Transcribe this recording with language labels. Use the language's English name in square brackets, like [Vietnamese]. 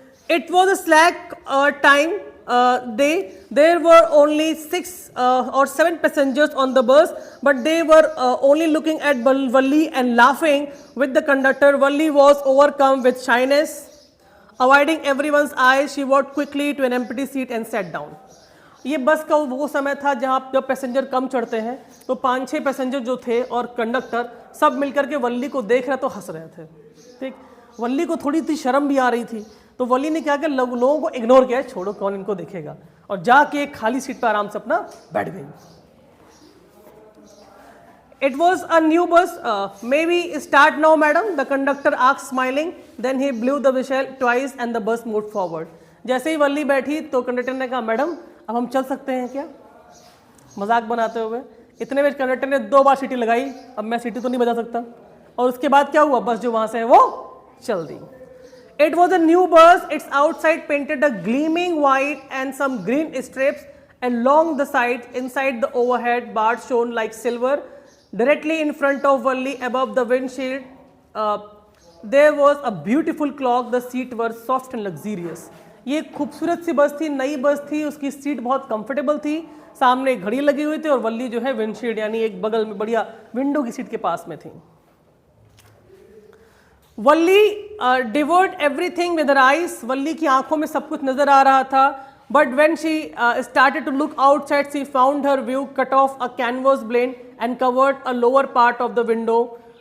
[English] It was a slack time day, there were only 6 or 7 passengers on the bus, but they were only looking at Valli and laughing with the conductor. Valli was overcome with shyness. Avoiding everyone's eyes, she walked quickly to an empty seat and sat down. [Hindi] ये बस का वो समय था जब passenger कम चढ़ते हैं, तो 5-6 पैसेंजर जो थे और कंडक्टर सब मिलकर के वल्ली को देख रहे तो हंस रहे थे। ठीक, वल्ली को थोड़ी सी शर्म भी आ रही थी, तो वल्ली ने क्या किया, लोगों को इग्नोर किया, छोड़ो कौन इनको देखेगा, और जाके एक खाली सीट पर आराम से अपना बैठ गई। [English] It was a new bus. Maybe start now, madam. The conductor asked, smiling. Then he blew the whistle twice, and the bus moved forward. [Hindi] जैसे ही वल्ली बैठी तो कंडक्टर ने कहा, मैडम अब हम चल सकते हैं क्या, मजाक बनाते हुए। इतने में कंडक्टर ने 2 बार सीटी लगाई, अब मैं सीटी तो नहीं बजा सकता, और उसके बाद क्या हुआ, बस जो वहां से है वो चल दी। [English] It was a new bus. Its outside painted a gleaming white and some green strips along the sides. Inside the overhead bars shone like silver. Directly in front of Valli, above the windshield, there was a beautiful clock. The seats were soft and luxurious. [Hindi] ये खूबसूरत सी बस थी, नई बस थी, उसकी seat बहुत comfortable थी, सामने एक घड़ी लगी हुई थी, और वल्ली जो है विंडशील्ड यानी एक बगल में बढ़िया विंडो की सीट के पास में थी। वल्ली [English] devoured everything with her eyes. [Hindi] वल्ली की आंखों में सब कुछ नजर आ रहा था। [English] But when she started to look outside, she found her view cut off a canvas blind and covered a lower part of the window.